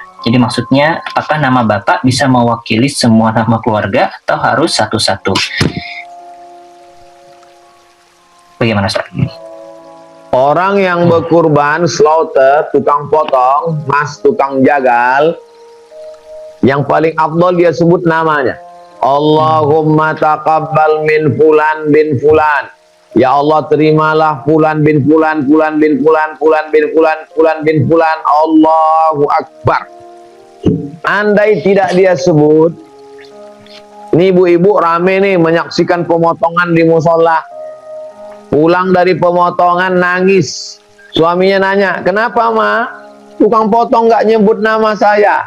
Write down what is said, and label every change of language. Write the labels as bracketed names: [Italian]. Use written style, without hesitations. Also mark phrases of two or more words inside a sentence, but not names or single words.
[Indonesian] Jadi maksudnya apakah nama bapak bisa mewakili semua nama keluarga atau harus satu-satu? Bagaimana Ustaz? Orang yang berkurban, slaughter, tukang potong, mas tukang jagal, yang paling afdal dia sebut namanya. [Arabic] اللهم تقبل من فلان بن فلان. [Indonesian] Ya Allah, terimalah [Arabic] فلان بن فلان, فلان بن فلان, فلان بن فلان, فلان بن فلان. الله أكبر. [Indonesian] Andai tidak dia sebut, ini ibu-ibu rame nih menyaksikan pemotongan di musola. Pulang dari pemotongan nangis. Suaminya nanya, kenapa ma? Tukang potong nggak nyebut nama saya.